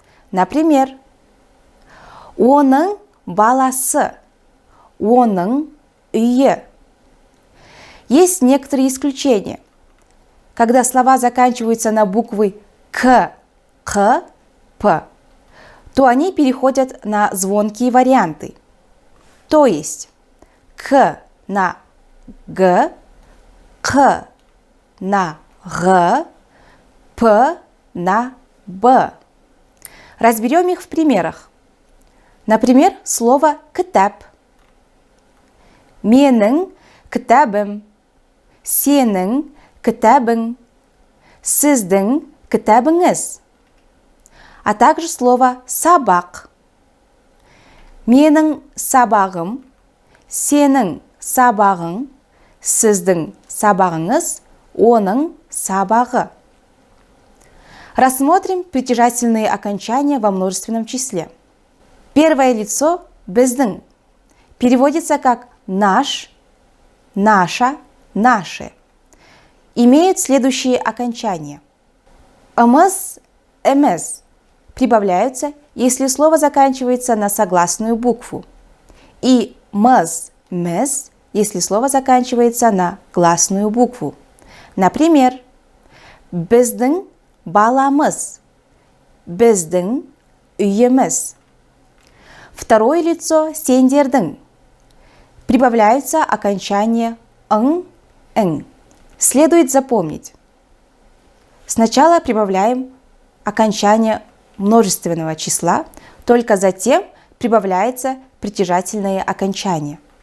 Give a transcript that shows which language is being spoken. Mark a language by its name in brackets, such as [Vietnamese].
[Kazakh] Например, оның баласы, оның үйі. [Russian] Есть некоторые исключения. Когда слова заканчиваются на буквы К, П, то они переходят на звонкие варианты. То есть К на Г, Х на Г, П на Б. Разберем их в примерах. Например, слово «кітап». [Kazakh] Менің кітабым, сенің кітабың, сіздің кітабыңыз. [Russian] А также слово «сабақ». [Kazakh] Менің сабағым, сенің сабағың, сіздің сабағыңыз, оның сабағы. [Russian] Рассмотрим притяжательные окончания во множественном числе. Первое лицо біздің переводится как наш, наша, наше. Имеют следующие окончания. Ымыз, эміз прибавляются, если слово заканчивается на согласную букву. И мыз, міз, если слово заканчивается на гласную букву. [Kazakh] Например, біздің баламыз, біздің үйіміз. [Russian] Второе лицо сендердің. Прибавляются окончания ың. Следует запомнить. Сначала прибавляем окончание множественного числа, только затем прибавляется притяжательное окончание.